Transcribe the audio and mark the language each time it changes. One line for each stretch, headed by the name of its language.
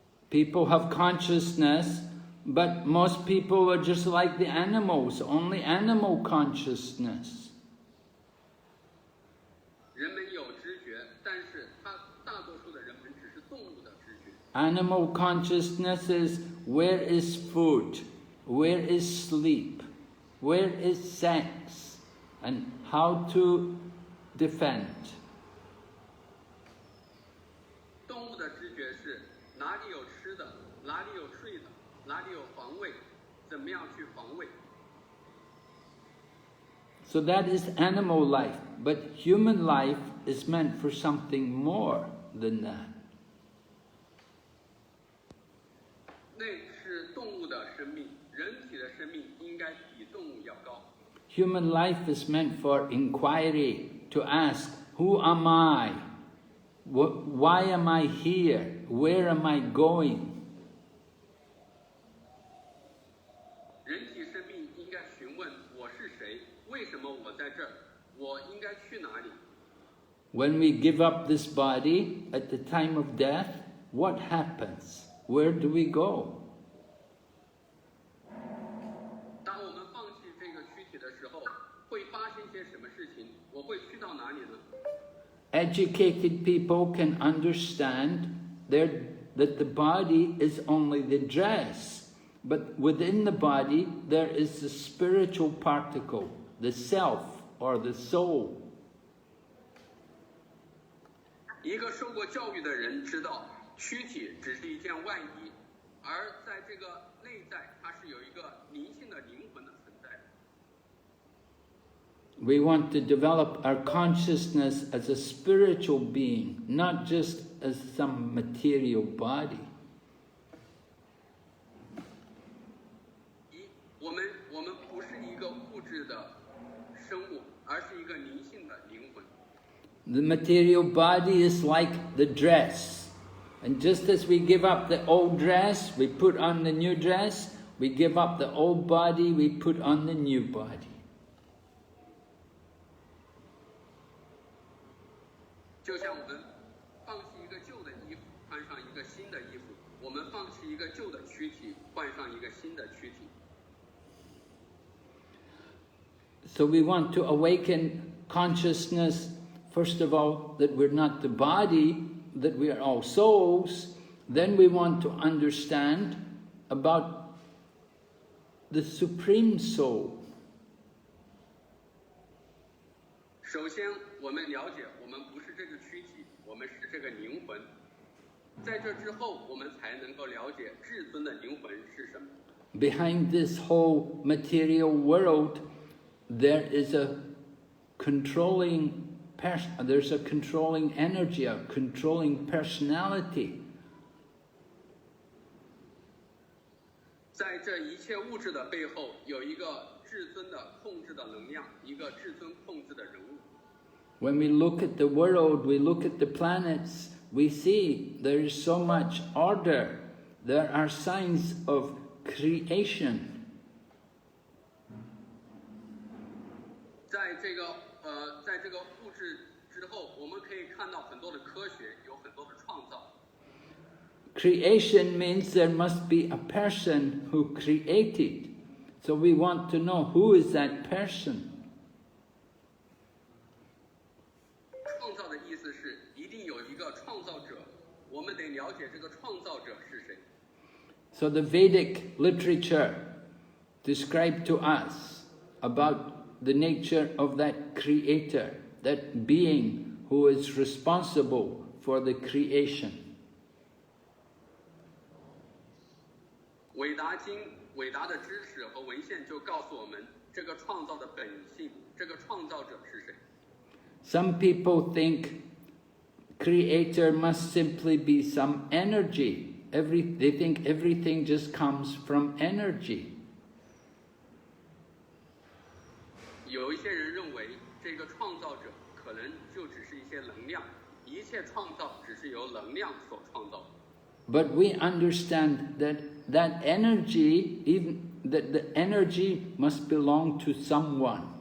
English: People have consciousness, but most people are just like the animals, only animal consciousness.
Chinese: 人们有知觉，但是大多数的人们只是动物的知觉。
English: Animal consciousness is where is food, where is sleep, where is sex, and how to defend.
Chinese: 动物的知觉是哪里有吃的，哪里有睡的，哪里有防卫，怎么样去防卫。
English: So that is animal life, but human life is meant for something more than that.
Chinese: 那是动物的生命，人体的生命应该比动物要高。
English: Human life is meant for inquiry, to ask, who am I? Why am I here? Where am I going?
Chinese: 人体生命应该询问我是谁，为什么我在这儿，我应该去哪里？
English: When we give up this body at the time of death, what happens? Where do we go?
Chinese: 当我们放弃这个躯体的时候，会发生些什么事情？我会去到哪里呢？
English: Educated people can understand that the body is only the dress, but within the body there is the spiritual particle, the self or the soul.
Chinese: 一个受过教育的人知道，躯体只是一件外衣，而在这个内在，它是有一个灵性的灵魂的存在。
English: We want to develop our consciousness as a spiritual being, not just as some material body.
Chinese: 我们不是一个物质的生物，而是一个灵性的灵魂。
English: The material body is like the dress. And just as we give up the old dress, we put on the new dress. We give up the old body, we put on the new body.
Chinese: 就像我们放弃一个旧的衣服，穿上一个新的衣服；我们放弃一个旧的躯体，换上一个新的躯体。
English: So we want to awaken consciousness, first of all, that we're not the body, that we are all souls. Then we want to understand about the Supreme Soul.
Chinese: 首先，我们了解我们不是这个躯体，我们是这个灵魂。在这之后，我们才能够了解至尊的灵魂是什么。
English: Behind this whole material world, there is a controlling there's a controlling energy, a controlling personality.
Chinese: 在这一切物质的背后，有一个至尊的控制的能量，一个至尊控制的人物。
English: When we look at the world, we look at the planets, we see there is so much order. There are signs of creation.
Chinese: 在这个物质之后，我们可以看到很多的科学，有很多的创造。
English: Creation means there must be a person who created. So we want to know who is that person.
Chinese: 创造的意思是一定有一个创造者，我们得了解这个创造者是谁。
English: So the Vedic literature described to us about the nature of that creator, that being who is responsible for the creation.
Chinese: 伟达经、伟大的知识和文献就告诉我们，这个创造的本性，这个创造者是谁。
English: Some people think creator must simply be some energy. They think everything just comes from energy.
Chinese: 有一些人认为，这个创造者可能就只是一些能量，一切创造只是由能量所创造的。
English: But we understand that energy, even that the energy must belong to someone.